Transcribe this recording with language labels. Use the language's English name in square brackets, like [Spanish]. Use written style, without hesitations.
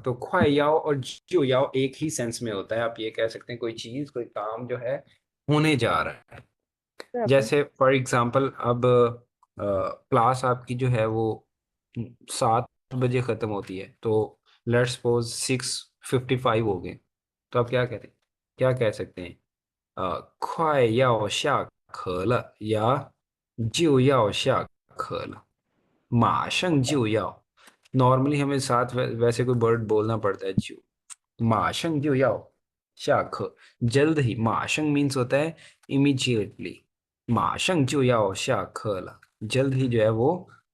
[Hindi] तो ख्वाए याओ और जियो याओ एक ही सेंस में होता है। आप ये कह सकते हैं कोई चीज, कोई काम जो है होने जा रहा है। जैसे फॉर एग्जांपल अब क्लास आपकी जो है वो 7 बजे खत्म होती है, तो लेट्स सपोज 6:55 हो गए। तो आप क्या कहते हैं, क्या कह सकते हैं? [Chinese] 快要下课了 या 就要下课了，马上就要। [Hindi] नॉर्मली हमें साथ वैसे कोई वर्ड बोलना पड़ता है, जो [Chinese] 马上就要下课, [Hindi] जल्द ही। 马上 मीन्स होता है इमीजिएटली, [Chinese] 马上就要下课了, [Hindi] जल्द ही जो है वो